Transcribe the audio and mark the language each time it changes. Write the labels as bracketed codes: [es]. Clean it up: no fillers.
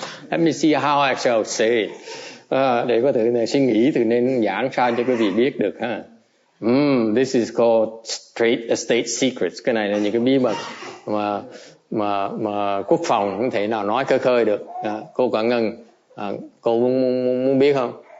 [en] Let me see how I shall say it. [vi] Để có thể suy nghĩ thì nên giảng sao cho quý vị biết được ha. [en] This is called state secrets. [vi] Cái này là những cái bí mật mà quốc phòng không thể nào nói khơi khơi được. Cô Quảng Ngân, cô muốn biết không?